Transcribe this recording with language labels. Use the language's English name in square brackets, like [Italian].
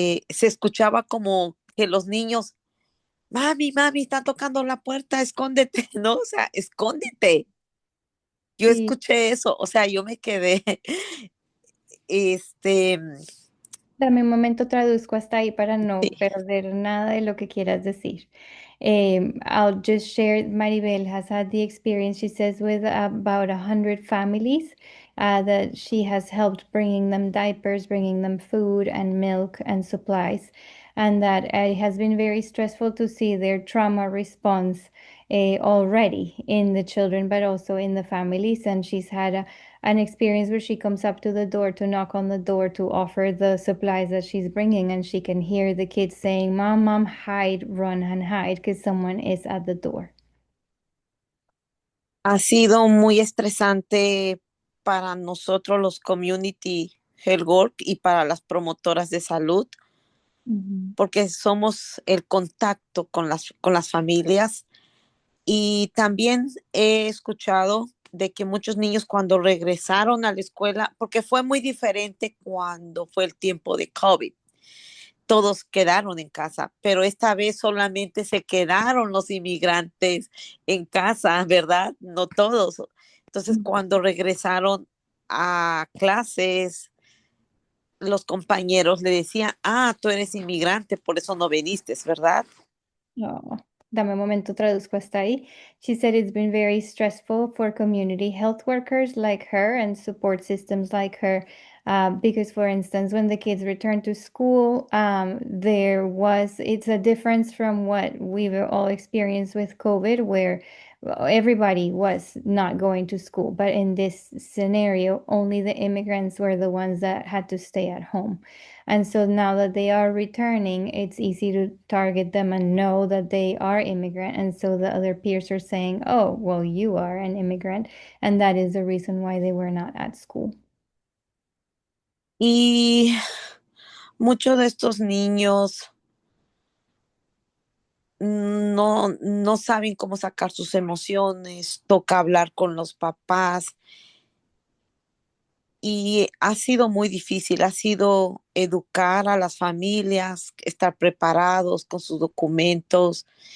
[Spanish] Se escuchaba como que los niños, mami, mami, está tocando la puerta, escóndete, ¿no? O sea, escóndete. Yo sí. escuché eso, o sea, yo me quedé, este, Dame un momento, traduzco hasta ahí para no sí. perder nada de lo que quieras decir. [English] I'll just share, Maribel has had the experience, she says, with about 100 families that she has helped bringing them diapers, bringing them food and milk and supplies, and that it has been very stressful to see their trauma response already in the children, but also in the families. And she's had an experience where she comes up to the door to knock on the door to offer the supplies that she's bringing, and she can hear the kids saying, "Mom, mom, hide, run and hide," because someone is at the door. [Spanish] Ha sido muy estresante para nosotros los [English] community health work [Spanish] y para las promotoras de salud, porque somos el contacto con las familias. Y también he escuchado de que muchos niños cuando regresaron a la escuela, porque fue muy diferente cuando fue el tiempo de COVID, todos quedaron en casa, pero esta vez solamente se quedaron los inmigrantes en casa, ¿verdad? No todos. Entonces, cuando regresaron a clases, los compañeros le decían, tú eres inmigrante, por eso no viniste, ¿verdad? Oh, dame un momento, traduzco hasta ahí. [English] She said it's been very stressful for community health workers like her and support systems like her. Because, for instance, when the kids return to school, it's a difference from what we've all experienced with COVID, where everybody was not going to school. But in this scenario, only the immigrants were the ones that had to stay at home. And so now that they are returning, it's easy to target them and know that they are immigrant. And so the other peers are saying, "Oh, well, you are an immigrant." And that is the reason why they were not at school. [Spanish] Y muchos de estos niños no saben cómo sacar sus emociones, toca hablar con los papás y ha sido muy difícil, ha sido educar a las familias, estar preparados con sus documentos.